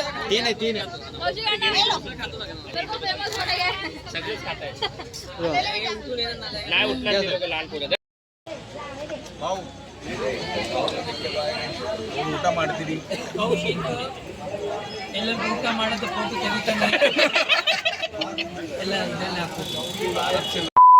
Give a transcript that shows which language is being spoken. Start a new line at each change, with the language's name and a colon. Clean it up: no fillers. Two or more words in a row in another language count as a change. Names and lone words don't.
Marathi: तीन आहे तीन आहे सगळेच खात आहेत नाही उठणार लाल पोरं
Kannada: भाऊ ಊಟ ಮಾಡ್ತೀರಿ ಎಲ್ಲರೂ ಊಟ ಮಾಡೋದು ಫೋಟೋ ತೆಗಿತಾನೆ ಎಲ್ಲ ಇದೆಲ್ಲ ಹಾಕ್ಬೇಕು